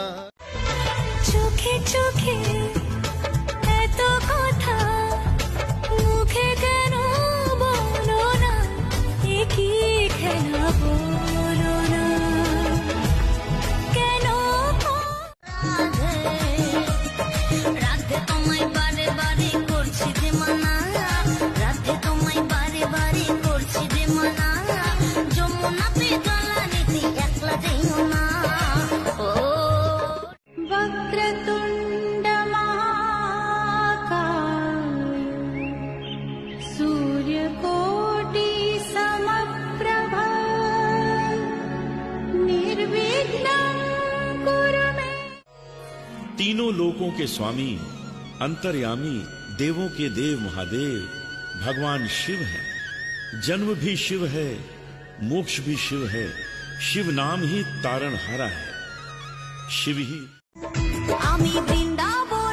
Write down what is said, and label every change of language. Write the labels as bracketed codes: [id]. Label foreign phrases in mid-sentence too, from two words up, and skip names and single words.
[bn] চোখে চোখে এত কথা, মুখে কেন বলো না, এ কি খেলা বলো না, কেন রাধে তোমায় বারে বারে করছি রে মানা, রাধে তোমায় বারে বারে করছি রে মানা, যমুনাতে গলা নিতে একলা যেও না। [sa] वक्रतुण्ड महाकाय सूर्यकोटि समप्रभा निर्विघ्नं कुरु मे। [hi] तीनों लोकों के स्वामी, अंतर्यामी, देवों के देव महादेव भगवान शिव है। जन्म भी शिव है, मोक्ष भी शिव है, शिव नाम ही तारणहारा है, शिव ही। [bn] আমি বৃন্দাবন